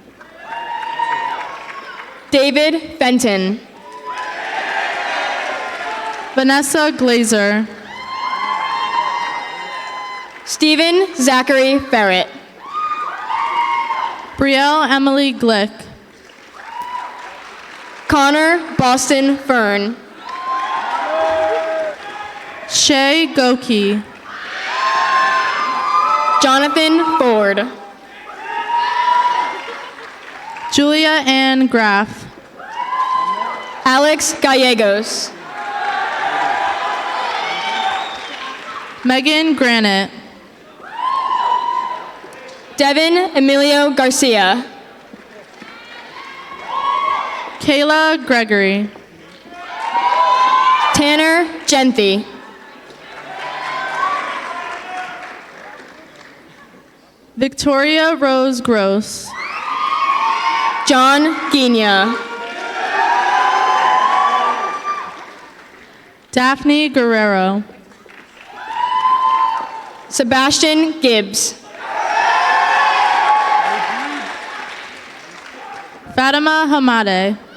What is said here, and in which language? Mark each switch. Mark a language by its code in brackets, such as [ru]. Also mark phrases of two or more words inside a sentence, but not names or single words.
[en] David Fenton. Vanessa Glazer. Stephen Zachary Ferret. Brielle Emily Glick. Connor Boston Fern. Shay Goki. Jonathan Ford. Julia Ann Graff. Alex Gallegos. Megan Granite. Devin Emilio Garcia. Kayla Gregory. Tanner Genthy. Victoria Rose Gross. John Guinia. Daphne Guerrero. Sebastian Gibbs. Fatima Hamade.